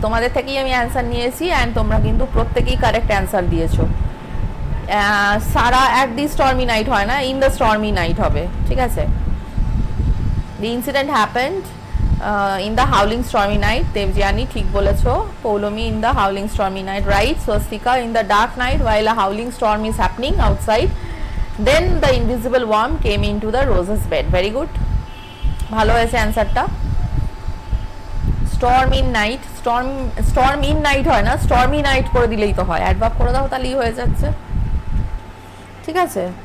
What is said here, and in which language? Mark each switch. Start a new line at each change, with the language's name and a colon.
Bangla: তোমাদের থেকেই আমি অ্যান্সার নিয়েছি, অ্যান্ড তোমরা কিন্তু প্রত্যেকেই কারেক্ট অ্যান্সার দিয়েছো।
English: সারা at the stormy night
Bangla: হয় না,
English: in the stormy night
Bangla: হবে, ঠিক আছে।
English: the incident happened in the howling stormy night, Debjani
Bangla: ঠিক বলেছো।
English: Poulami in the howling stormy night, right. Swastika in the dark night while a howling storm is happening outside, then the invisible worm came into the rose's bed. Very good,
Bangla: ভালো হয়েছে অ্যান্সারটা।
English: storm in night, storm in night
Bangla: হয় না,
English: stormy night
Bangla: করে দিলেই তো হয়, adverb করে দাও তাহলেই হয়ে যাচ্ছে, ঠিক আছে।